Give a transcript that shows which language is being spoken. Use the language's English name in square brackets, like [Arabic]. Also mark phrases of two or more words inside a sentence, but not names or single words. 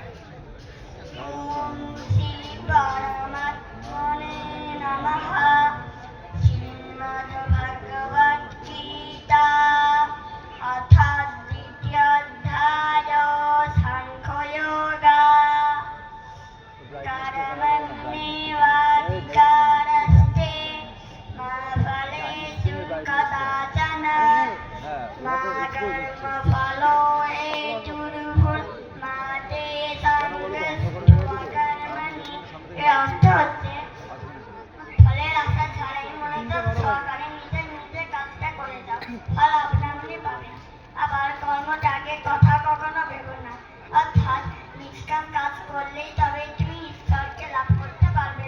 [Sanskrit] ওম শ্রী পরমাত্মনে নমঃ। [Bangla] শ্রীমদ্ ভগবত গীতা অর্থাৎ দ্বিতীয় অধ্যায় সাংখ্যযোগা। [Sanskrit] कर्मण्येवाधिकारस्ते मा फलेषु कदाचन मा कर्मफलो हेतुर्भुर् मा ते सङ्गस्त्वकर्मणि। [Bangla] এর অর্থ হচ্ছে ফলের আশা ছাড়াই মনোযোগ সহকারে নিজের নিজের কাজটা করে যাও, ফল আপনা আপনি পাবে। আবার কর্মটাকে কথা কখনো ভেবো না, অর্থাৎ নিষ্কাম কাজ করলেই তবে তুমি ঈশ্বরকে লাভ করতে পারবে।